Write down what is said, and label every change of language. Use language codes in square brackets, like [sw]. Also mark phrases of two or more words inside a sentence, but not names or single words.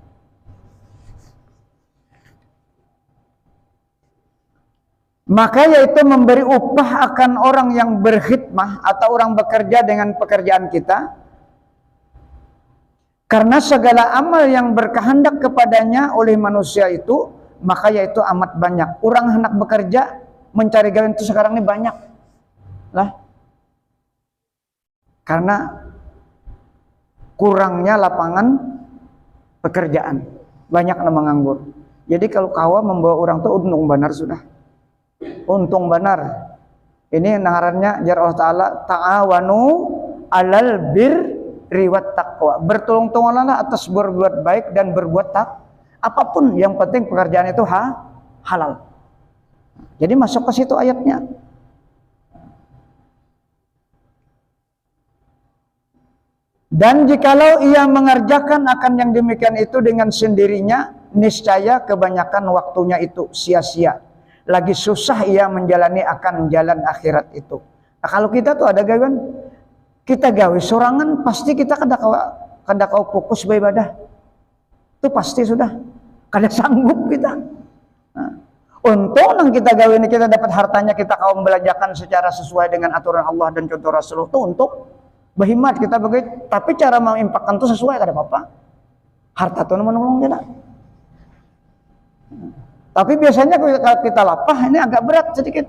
[id] Maka yaitu memberi upah akan orang yang berkhidmah atau orang bekerja dengan pekerjaan kita, karena segala amal yang berkehendak kepadanya oleh manusia itu, maka yaitu amat banyak. Orang hendak bekerja mencari gawe itu sekarang ini banyak lah, karena kurangnya lapangan pekerjaan, banyak yang menganggur. [bjn] Jadi kalau kawa membawa orang tuh untung benar sudah, untung benar. Ini ngarannya jar Allah Ta'ala, [ar] ta'awanu alal birri wat taqwa, [id] bertolong-tolonglah atas berbuat baik dan berbuat apapun, yang penting pekerjaan itu halal. Jadi masuk ke situ ayatnya. Dan jikalau ia mengerjakan akan yang demikian itu dengan sendirinya, niscaya kebanyakan waktunya itu sia-sia. Lagi susah ia menjalani akan jalan akhirat itu. [bjn] Nah, kalau kita tuh ada gawean, kita gawe sorangan, pasti kita kada kau fokus beribadah. Itu pasti sudah kada sanggup kita. [id] Nah, untung nang kita gawe ini kita dapat hartanya, kita kau membelajarkan secara sesuai dengan aturan Allah dan contoh Rasulullah, itu untuk berhimat kita begitu, tapi cara mengimpakkan itu sesuai kada apa-apa. Harta itu menolong kita. Tapi biasanya kalau kita lapah ini agak berat sedikit.